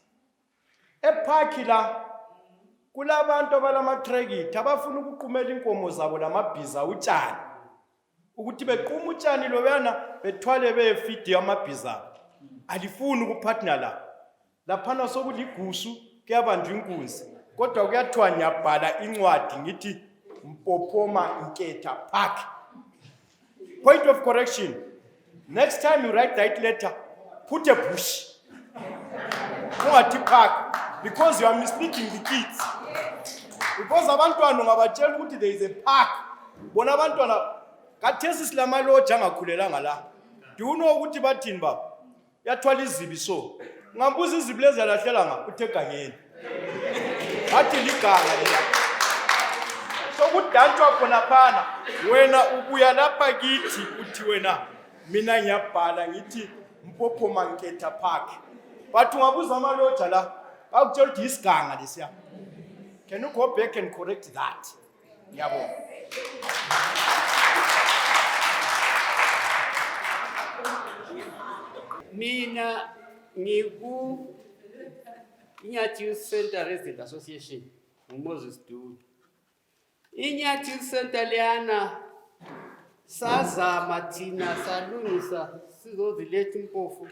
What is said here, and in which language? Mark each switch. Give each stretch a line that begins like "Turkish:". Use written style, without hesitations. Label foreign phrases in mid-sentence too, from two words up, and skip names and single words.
North Ndebele: Eparki la kulabantu abalama-tractor abafuna ukuqumela inkomo zabo lamabhiza utshani. Ukuthi bequma utshani loyana bethwale beyefidi amabhiza. Alifuni ukupartner la. Laphana sokuligusu kuyabanjwa inkunzi. Kodwa kuyathiwa ngiyabhala incwadi ngithi Mpopoma Nketha Park.
English: Point of correction. Next time you write that letter, put a bush. Ungathi park, because you are misleading the kids.
North Ndebele: Because abantwana ungabatshela ukuthi
English: there is a park.
North Ndebele: Bona abantwana khathesi silamaloja angakhulelanga la.
English: Do you know
North Ndebele: ukuthi bathini baba? Yathwala izibi so. Ngambuza izibi lezi yalahlela nga uthegangeni. Athi liganga lela. So kudantshwa khona phana wena ubuya lapha kithi uthi wena mina ngiyabhala ngithi Mpopoma Nketha Park. But ungabuza amaloja la akutshela ukuthi isiganga lesiya.
English: Can you go back and correct that?
North Ndebele: Yabo. Mina ngiku Inyati Youth Center Resident Association uMoses Dulu. Inyati Youth Center leyana sazama thina salungisa sizoziletha impofu.